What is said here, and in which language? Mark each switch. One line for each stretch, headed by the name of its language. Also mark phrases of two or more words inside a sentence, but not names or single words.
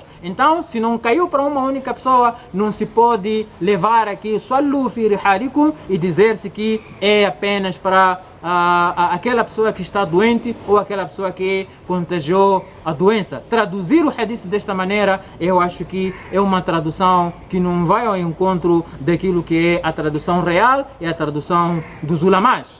Portuguese: Então, se não caiu para uma única pessoa, não se pode levar aqui
Arabic: صلوا في رحالكم
Portuguese: e dizer-se que é apenas para aquela pessoa que está doente ou aquela pessoa que contagiou a doença. Traduzir o hadith desta maneira, eu acho que é uma tradução que não vai ao encontro daquilo que é a tradução real e a tradução dos ulamás.